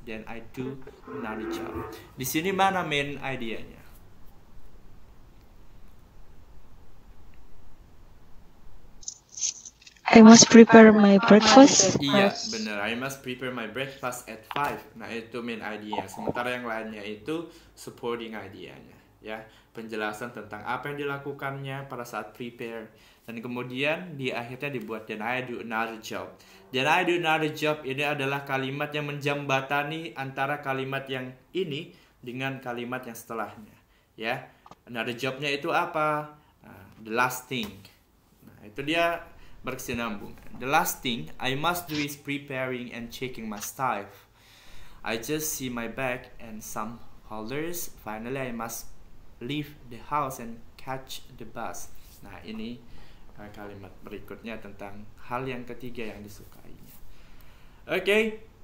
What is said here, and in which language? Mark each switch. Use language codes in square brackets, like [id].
[en] Then I do another job. [id] Di sini mana main idenya? [en] I must prepare my breakfast. [id] Iya, benar. [en] I must prepare my breakfast at 5. [id] Nah, itu main idea. Sementara yang lainnya itu supporting idenya ya, penjelasan tentang apa yang dilakukannya pada saat prepare, dan kemudian di akhirnya dibuat [en] then I do another job. Then I do another job [id] ini adalah kalimat yang menjembatani antara kalimat yang ini dengan kalimat yang setelahnya ya. Another jobnya itu apa? [en] The last thing. [id] Nah, itu dia berkesinambung. [en] The last thing I must do is preparing and checking my stuff. I just see my bag and some folders. Finally, I must leave the house and catch the bus. [id] Nah, ini kalimat berikutnya tentang hal yang ketiga yang disukainya. Oke.